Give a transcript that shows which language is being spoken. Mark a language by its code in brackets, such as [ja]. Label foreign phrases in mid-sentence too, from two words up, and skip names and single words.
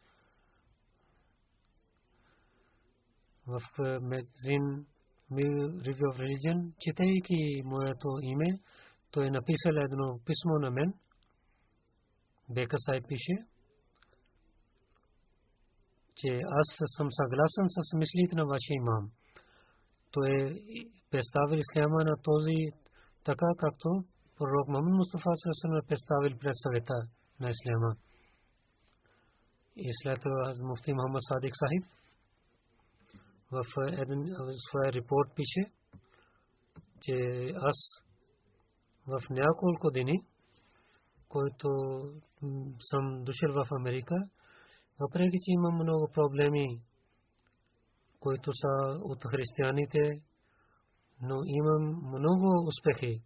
[bg] В магазин Review of Religion, четейки моето име, той е написал едно писмо на мен. Бекър Сайд пише, че аз съм съгласен с мислите на вашия имам. Той е представил исляма на този така, както пророк Мухаммад Мустафа [ar] صلى الله عليه [bg] представил пред съвета на исляма. И след това муфти Мухаммад Садик Сахиб в един своя репорт пише, че аз в няколко дни, който съм дошъл в Америка, въпреки че имам много проблеми, които са от християните, но имам много успехи.